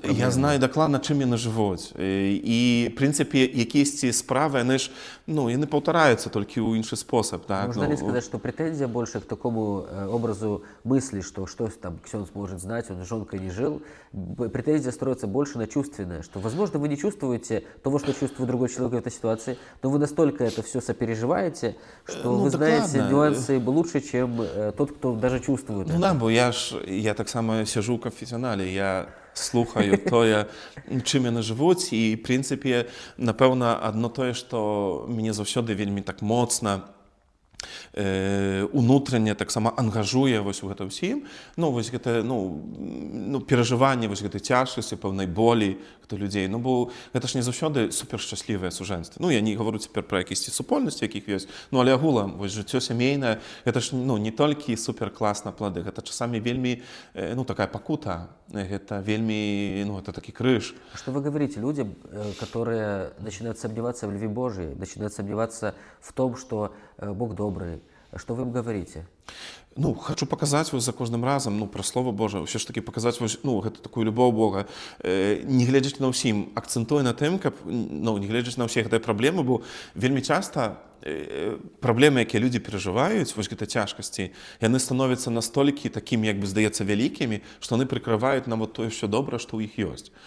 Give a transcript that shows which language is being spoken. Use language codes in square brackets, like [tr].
[be] Я знаю дакладна, чым яны жывуць. І, в прынцыпе, якісь справы, яны ж, ну, яны паўтараюцца толькі ў іншы спосаб. Так? [ru] Можно ли сказать, что претензия больше к такому образу мысли, что там ксёндз может знать, он с жонкой не жил, претензия строится больше на чувственное, что, возможно, вы не чувствуете того, что чувствует другой человек в этой ситуации, но вы настолько это все сопереживаете, что ну, вы [be] докладно. [ru] знаете нюансы лучше, чем тот, кто даже чувствует ну, это. [be] Да, бо я так само сижу ў канфесіянале, я слухаю тое, чым яны жывуць, і, в прынцыпе, напэўна, адно тое, што мяне заўсёды вельмі так моцна унутрэнне таксама ангажуе вось у гэта ўсім, ну, вось гэта, ну, перажыванне вось гэтай цяжкасці, пэўнай болі гэта людзей, ну, бо гэта ж не заўсёды супершчаслівыя сужэнствы. Ну, я не гавару цяпер пра якісьці супольнасці, якіх ёсць, ну, але агулам, вось жыццё сямейнае, гэта ж, ну, не толькі суперкласна плады, гэта часамі вельмі, ну, такая пакута, гэта вельмі, ну, это такі крыж. [ru] Что вы говорите людям, которые начинают сомневаться в любви Божией, начинают сомневаться в том, что Бог добрый? Что вы им говорите? [be] Ну, хочу показаць вось за кожным разам, ну, пра Слово Божае, ўсё ж такі показаць вось, ну, гэта такую любоў Бога. Не гледзячы на ўсім, акцэнтуе на тым, каб, ну, не гледзячы на ўсе гэтыя праблемы, бо вельмі часта праблемы, якія людзі перажываюць, вось гэта цяжкасці, яны становяцца настолькі такімі, як бы здаецца, вялікімі, што яны прыкрываюць нам вот тое ўсё добра, што ў іх ёсць.